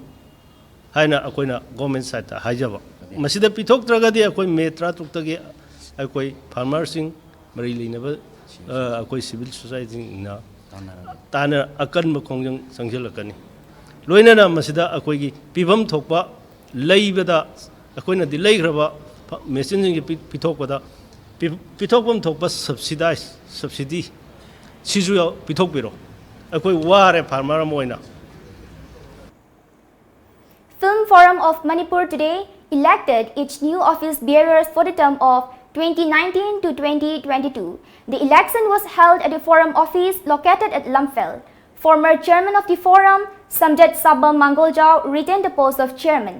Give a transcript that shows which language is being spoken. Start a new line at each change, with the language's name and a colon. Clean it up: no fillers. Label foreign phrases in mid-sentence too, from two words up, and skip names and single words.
Manipuri: Haina akoina
English: government side
Manipuri: ta haijaba. Masida pithok tragadi akoi metra tuktagi akoi farmers sing mari linaba akoi
English: civil society
Manipuri: na tana akan ma khongjang sangjelakani. Loina na masida akoi gi pibam thokpa leibada akoina di leigraba machine sing gi pithokpada pithokpam thokpa subsidy sizu pithokpiro akoi ware farmer moina.
English: Film Forum of Manipur today elected its new office bearers for the term of 2019 to 2022. The election was held at the Forum office located at Lamphel. Former chairman of the Forum, Samjat Sabam Mangoljao, retained the post of chairman.